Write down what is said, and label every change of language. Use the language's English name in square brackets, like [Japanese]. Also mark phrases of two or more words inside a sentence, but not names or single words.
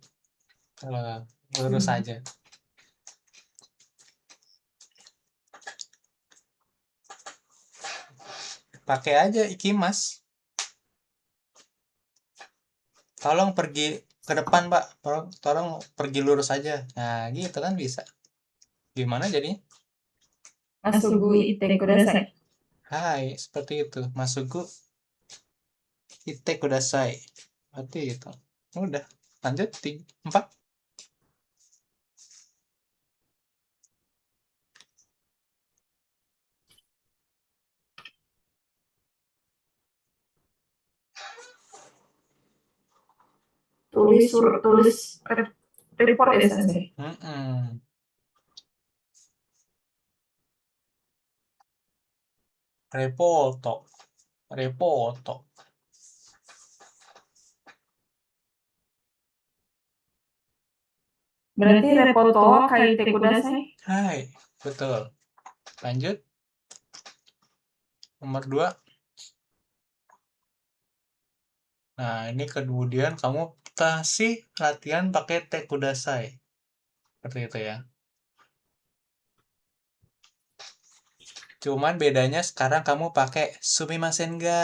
[Indonesian] Kalau lurus aja. Pakai aja ikimas. Tolong pergi ke depan, Pak. Tolong pergi lurus aja. Nah, gitu kan bisa. Gimana jadinya? [Japanese] まっすぐ行ってください. Hai, [Indonesian] seperti itu. [Japanese] まっすぐ行ってください. [Indonesian] Berarti itu. Udah. Lanjut. 4. Tulis report ya saja. Repoto. Repoto. [Japanese] Berarti レポート書いてください. [Indonesian] Hai, betul. Lanjut. Nomor 2. Nah, ini kemudian kamu kasih latihan pakai tekudasai. Seperti itu ya. Cuman bedanya sekarang kamu pakai [Japanese] すみませんが.